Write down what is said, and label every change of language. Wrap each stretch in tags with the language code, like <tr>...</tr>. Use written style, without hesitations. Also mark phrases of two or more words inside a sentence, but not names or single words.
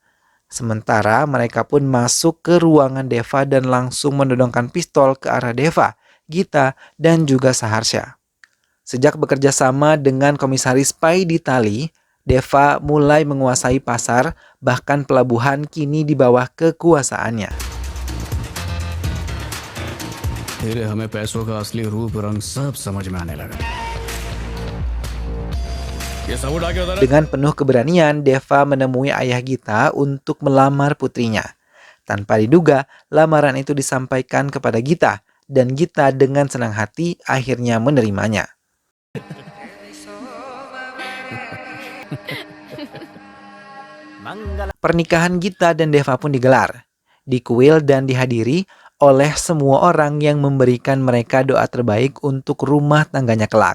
<id>Sementara mereka pun masuk ke ruangan Deva dan langsung menodongkan pistol ke arah Deva, Gita, dan juga Saharsha. Sejak bekerja sama dengan komisaris Pai di Tali, Deva mulai menguasai pasar, bahkan pelabuhan kini di bawah kekuasaannya.</id> <hi>धीरे हमें पैसों का असली रूप रंग सब समझ में आने लगा। ये सब उड़ा के उधर</hi> <id>Dengan penuh keberanian, Deva menemui ayah Gita untuk melamar putrinya. Tanpa diduga, lamaran itu disampaikan kepada Gita, dan Gita dengan senang hati akhirnya menerimanya. Pernikahan Gita dan Deva pun digelar, dikuil dan dihadiri oleh semua orang yang memberikan mereka doa terbaik untuk rumah tangganya kelak.</id>